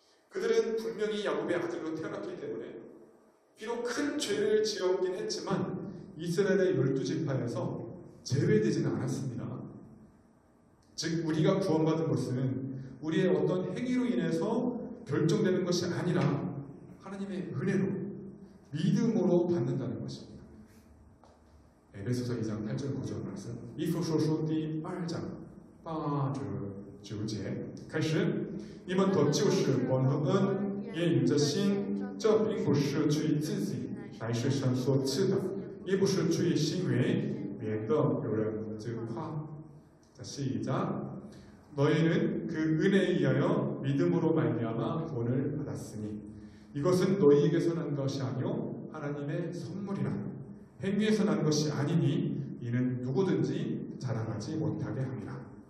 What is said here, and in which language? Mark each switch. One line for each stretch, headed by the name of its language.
Korean: 그들은 분명히 야곱의 아들로 태어났기 때문에 비록 큰 죄를 지었긴 했지만 이스라엘의 12지파에서 제외되지는 않았습니다. 즉, 우리가 구원받은 것은 우리의 어떤 행위로 인해서 결정되는 것이 아니라 하나님의 은혜로, 믿음으로 받는다는 것입니다. 에베소서 2장 8절 9절 말씀.
Chinese: 以弗所书第2章8至9节开始，你们得救是光和恩，也因着信，这并不是出于自己，乃是神所赐的，也不是出于行为，免得有人自夸。
Korean: 자, 시작. 너희는 그 은혜에 의하여 믿음으로 말미암아 구원을 받았으니 이것은 너희에게서 난 것이 아니요 하나님의 선물이라. 행위에서 난 것이 아니니 이는 누구든지 자랑하지 못하게 함이라.